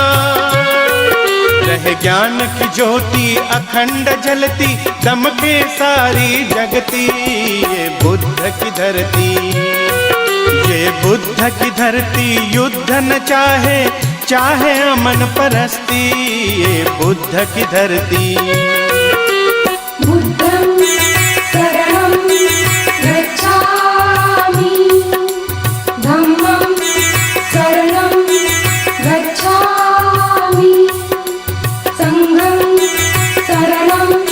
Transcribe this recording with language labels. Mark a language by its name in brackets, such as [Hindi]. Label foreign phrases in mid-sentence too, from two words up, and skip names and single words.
[Hindi] रहे ज्ञान की ज्योति अखंड जलती, दमके सारी जगती। ये बुद्ध की धरती, ये बुद्ध की धरती युद्ध न चाहे, चाहे अमन परस्ती। ये बुद्ध की धरती। [Pali] बुद्धं शरणं गच्छामि, धम्मं शरणं गच्छामि, संघं शरणं